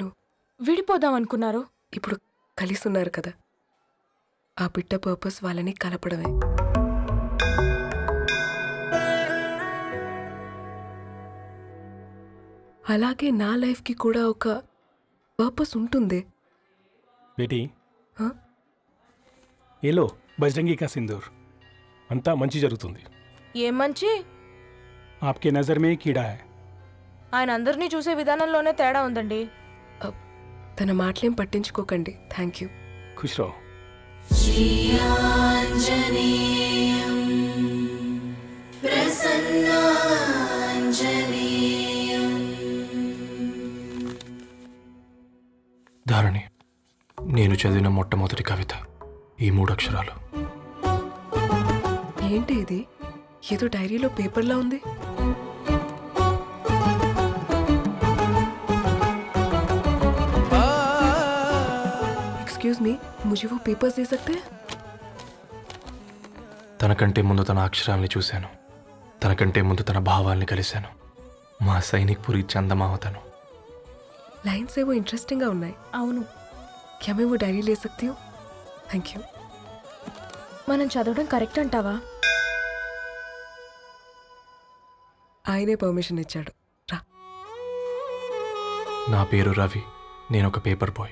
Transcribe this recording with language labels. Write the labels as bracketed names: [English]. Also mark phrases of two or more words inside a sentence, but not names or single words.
[Telugu] విడిపోదాం అనుకున్నారు. ఇప్పుడు కలిసి ఉన్నారు కదా. ఆ బిడ్డ పర్పస్ వాళ్ళని కలపడమే. అలాగే నా లైఫ్కి కూడా ఒక పర్పస్ ఉంటుంది. [Hindi] बेटी हाँ? ये लो बजरंगी का सिंदूर [Telugu] అంతా మంచి జరుగుతుంది. ఏం మంచి? [Hindi] आपके नजर में ही कीड़ा है. [Telugu] ఆయన అందరినీ చూసే విధానంలోనే తేడా ఉందండి. తన మాటలేం పట్టించుకోకండి. [English] Thank you. [Hindi] खुश रहो. [Telugu] ధారణి, నేను చదివిన మొట్టమొదటి కవిత ఈ 3 అక్షరాలు. ఏంటి ఇది? ఏదో డైరీలో పేపర్లా ఉంది. [English] excuse me, [Hindi] मुझे वो पेपर्स दे सकते हैं? [Telugu] తనకంటే ముందు తన అక్షరాల్ని చూశాను, తనకంటే ముందు తన భావాల్ని కలిశాను. మా సైనిక్ పురి చందమామ తను. लाइन्स ఏవో ఇంట్రెస్టింగ్ గా ఉన్నాయి. అవును, [Hindi] क्या मैं वो डायरी ले सकती हूँ? [English] thank you. [Telugu] మనం చదవడం కరెక్ట్ అంటావా? ఆయనే పర్మిషన్ ఇచ్చాడు. రా. నా పేరు రవి, నేను ఒక పేపర్ బాయ్.